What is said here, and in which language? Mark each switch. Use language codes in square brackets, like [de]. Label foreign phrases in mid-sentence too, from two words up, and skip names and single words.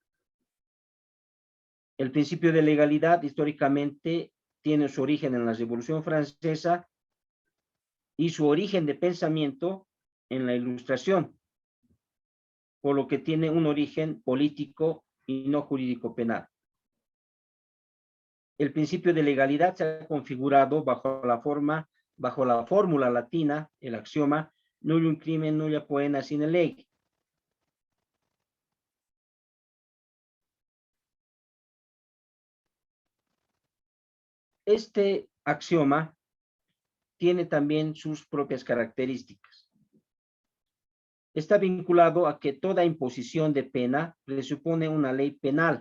[es] El principio de legalidad históricamente tiene su origen en la Revolución Francesa y su origen de pensamiento en la Ilustración, por lo que tiene un origen político y no jurídico penal. El principio de legalidad se ha configurado bajo la fórmula latina, el axioma [la] nullum crimen nulla poena sine lege. [es] Este axioma tiene también sus propias características. Está vinculado a que toda imposición de pena presupone una ley penal.